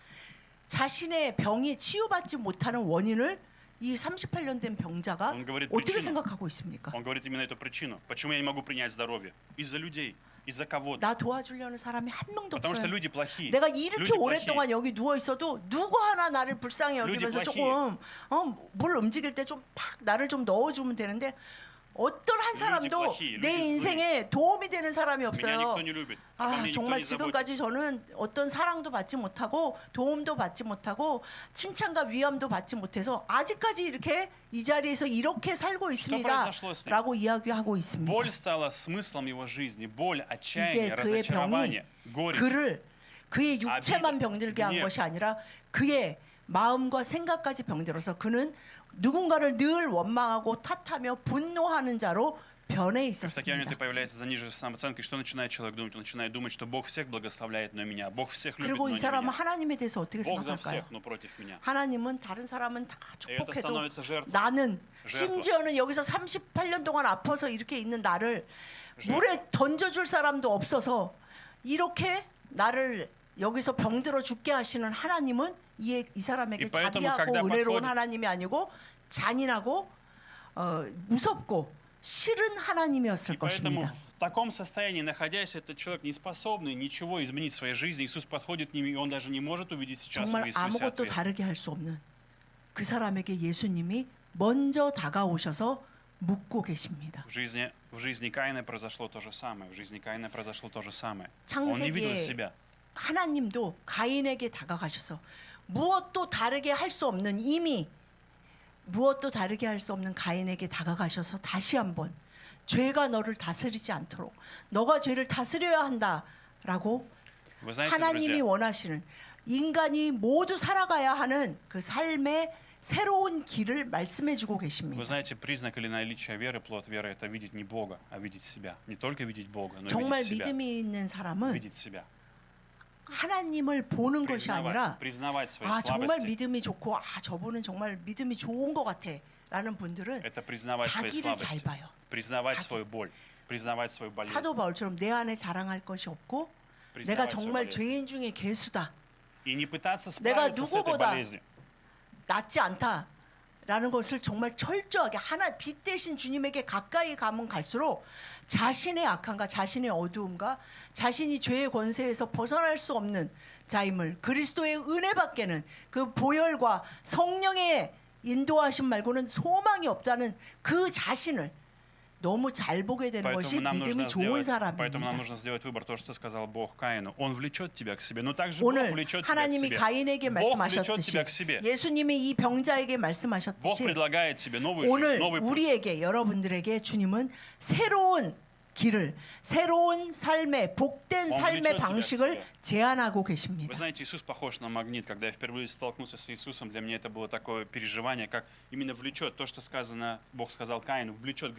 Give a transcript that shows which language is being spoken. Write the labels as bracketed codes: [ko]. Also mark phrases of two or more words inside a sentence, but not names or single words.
[ko] 자신의 병이 치유받지 못하는 원인을 이 38년 된 병자가 [ru] Он говорит [ko] 어떻게 [ru] причину. [ko] 생각하고 있습니까? [ru] Он говорит именно эту причину. Почему я не могу принять здоровье? Из-за людей, из-за кого-то. [ko] 나 도와주려는 사람이 한 명도 [ru] Потому что [ko] 없어요. [ru] люди плохие. [ko] 내가 이렇게 [ru] Люди [ko] 오랫동안 [ru] плохие. [ko] 여기 누워 있어도 누구 하나 나를 불쌍히 여기면서 [ru] люди [ko] 조금 물 움직일 때 좀 팍 나를 좀 넣어주면 되는데 어떤 한 사람도 [ru] plохие, [ko] 내 [ru] люди [ko] 인생에 도움이 되는 사람이 [ru] Меня [ko] 없어요. [ru] никто не любит. Обо мне никто [ko] 정말 [ru] не заботится. [ko] 지금까지 저는 어떤 사랑도 받지 못하고 도움도 받지 못하고 칭찬과 위함도 받지 못해서 아직까지 이렇게 이 자리에서 이렇게 살고 있습니다. [ru] произошло с ним? [ko] 라고 이야기하고 있습니다. [ru] Боль стала смыслом его жизни. Боль, [ko] 이제 [ru] отчаяние, [ko] 그의 병이 [ru] разочарование, горечь. [ko] 그의 육체만 [ru] 아비다, [ko] 병들게 한 [ru] гнев. [ko] 것이 아니라 그의 마음과 생각까지 병들어서 그는 누군가를 늘 원망하고 탓하며 분노하는 자로 변해 [ru] В такие моменты [ko] 있었습니다. [ru] появляется заниженная самооценка. И что начинает человек думать? Он начинает думать, что Бог всех благословляет, но меня. Бог всех любит, [ko] 그리고 [ru] но [ko] 이 [ru] не [ko] 사람은 [ru] меня. [ko] 하나님에 대해서 어떻게 [ru] Бог за [ko] 생각할까요? [ru] всех, но против меня. [ko] 하나님은 다른 사람은 다 [ru] И это [ko] 축복해도 [ru] становится жертвой. [ko] 나는 [ru] жертва. [ko] 심지어는 여기서 38년 동안 아파서 이렇게 있는 나를 물에 던져줄 사람도 없어서 이렇게 나를 여기서 병들어 죽게 하시는 하나님은 이 사람에게 [ru] И поэтому, [ko] 자비하고 [ru] когда [ko] 은혜로운 [ru] подходит- [ko] 하나님이 아니고 잔인하고 무섭고 싫은 하나님이었을 [ru] И поэтому [ko] 것입니다. [ru] в таком состоянии, находясь, этот человек не способный ничего изменить в своей жизни. Иисус подходит к ним, и он даже не может увидеть сейчас в [ko] 정말 [ru] Иисусе [ko] 아무것도 [ru] ответ. [ko] 다르게 할 수 없는 그 사람에게 예수님이 먼저 다가오셔서 묻고 계십니다. [ru] В жизни Каина произошло то же самое. В жизни Каина произошло то же самое. Он не видел [ko] 창세기에 [ru] себя. [ko] 하나님도 가인에게 다가가셔서 무엇도 다르게 할 수 없는 이미 무엇도 다르게 할 수 없는 가인에게 다가가셔서 다시 한번 죄가 너를 다스리지 않도록 너가 죄를 다스려야 한다라고 [ru] Вы знаете, [ko] 하나님이 [ru] друзья, [ko] 원하시는 인간이 모두 살아가야 하는 그 삶의 새로운 길을 말씀해 주고 [ru] вы [ko] 계십니다. [ru] знаете, признак или наличие веры, плод веры – это видеть не Бога, а видеть себя. Не только видеть Бога, но и [ko] 정말 [ru] видеть себя. [ko] 믿음이 있는 사람은 [ru] Видеть себя. [ko] 하나님을 보는 것이 아니라 [ru] Признавать свои [ko] 정말 [ru] слабости. [ko] 믿음이 좋고 저분은 정말 믿음이 좋은 것 같아 라는 분들은 [ru] Это признавать свои [ko] 자기를 잘 [ru] слабости. [ko] 봐요. [ru] Признавать [ko] 자기. [ru] свою боль. Признавать свою болезнь. [ko] 사도 바울처럼 내 안에 자랑할 것이 없고 내가 [ru] Признавать свою [ko] 정말 [ru] болезнь. [ko] 죄인 중에 괴수다. [ru] И не пытаться [ko] 내가 [ru] справиться с этой [ko] 누구보다 [ru] болезнью. [ko] 낫지 않다라는 것을 정말 철저하게 빛 대신 주님에게 가까이 가면 갈수록 자신의 악함과 자신의 어두움과 자신이 죄의 권세에서 벗어날 수 없는 자임을 그리스도의 은혜밖에는 그 보혈과 성령의 인도하심 말고는 소망이 없다는 그 자신을 너무 잘 보게 되는 것이 믿음이 좋은 [ru] Поэтому нам [ko] 사람입니다. [ru] нужно сделать выбор, то, что сказал Бог Каину. Он влечет тебя к себе, но также Бог [ko] 오늘 [ru] влечет тебя к [ko] 하나님이 [ru] себе. [ko] 가인에게 [ru] Бог влечет [ko] 말씀하셨듯이 [ru] тебя к себе. [ko] 예수님이 이 병자에게 [ru] Бог [ko] 말씀하셨듯이 [ru] предлагает тебе новую жизнь, [ko] 오늘 [ru] новый путь. [ko] 우리에게 여러분들에게 주님은 새로운 길을 새로운 삶의 복된 삶의 방식을 제안하고 계십니다. [ru] Вы знаете, Иисус похож на магнит. Когда я впервые столкнулся с Иисусом, для меня это было такое переживание, как именно влечет то, что сказано, Бог сказал Каину, влечет грех, влечет